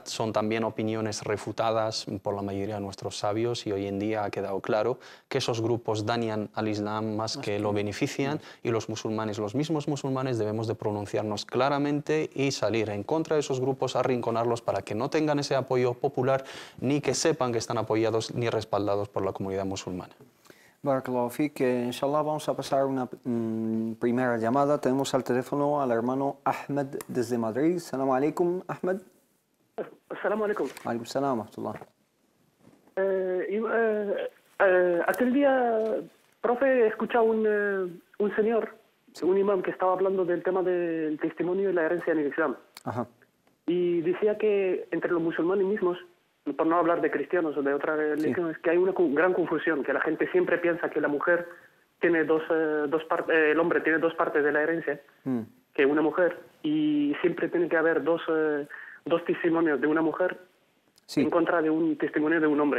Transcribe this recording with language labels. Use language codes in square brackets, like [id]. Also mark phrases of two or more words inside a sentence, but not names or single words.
[es] Son también opiniones refutadas por la mayoría de nuestros sabios y hoy en día ha quedado claro que esos grupos dañan al Islam más que lo benefician y los mismos musulmanes debemos de pronunciarnos claramente y salir en contra de esos grupos, arrinconarlos para que no tengan ese apoyo popular ni que sepan que están apoyados ni respaldados por la comunidad musulmana. [ar] بارك الله فيك, [es] inshallah vamos a pasar una primera llamada. Tenemos al teléfono al hermano Ahmed desde Madrid. [ar] سلام عليكم, Ahmed. سلام عليكم. عليكم السلام, Abdullah. [es] Aquel día, profe, he escuchado un señor, un imán, que estaba hablando del tema del testimonio y la herencia en el Islam. Ajá. Y decía que entre los musulmanes mismos, por no hablar de cristianos o de otras religiones, que hay una gran confusión, que la gente siempre piensa que la mujer tiene dos partes, el hombre tiene dos partes de la herencia, que una mujer, y siempre tiene que haber dos testimonios de una mujer en contra de un testimonio de un hombre.